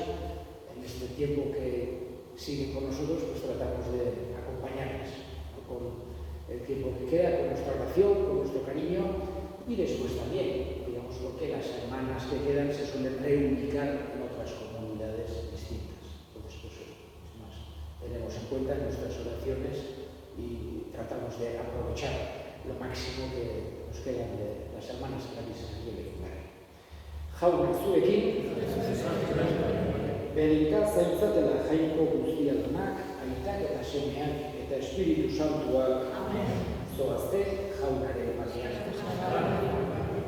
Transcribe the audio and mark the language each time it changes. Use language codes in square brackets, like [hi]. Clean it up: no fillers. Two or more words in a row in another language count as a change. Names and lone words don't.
[es] En este tiempo que siguen con nosotros, pues tratamos de acompañarles, ¿no?, con el tiempo que queda, con nuestra oración, con nuestro cariño, y después también, digamos, porque las hermanas que quedan se suelen reubicar en otras comunidades distintas. Entonces, pues es más, tenemos en cuenta nuestras oraciones y tratamos de aprovechar lo máximo que nos quedan de las hermanas clarisas aquí en Lecumberri. [eu] Jauna, zuekin, bereika zaintzatela jainko guztiadunak, aitak eta semeak eta Espiritu Santuak zoazte jaunaren batean.